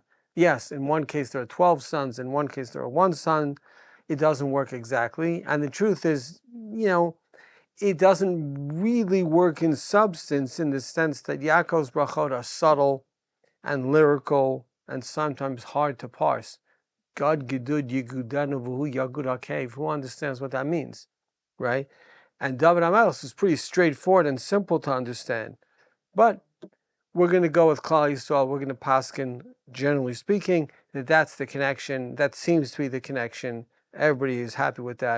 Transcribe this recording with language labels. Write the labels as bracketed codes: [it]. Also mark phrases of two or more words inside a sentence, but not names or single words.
[en] Yes, in one case there are 12 sons, in one case there are one son. It doesn't work exactly. And the truth is, it doesn't really work in substance, in the sense that Yaakov's brachot are subtle and lyrical and sometimes hard to parse. [he] God gidud yigudanu v'hu yagud hakev. [en] Who understands what that means, right? And David Hamelekh is pretty straightforward and simple to understand. But we're going to go with Klal Yisrael. We're going to paskin, generally speaking, that's the connection. That seems to be the connection. Everybody is happy with that.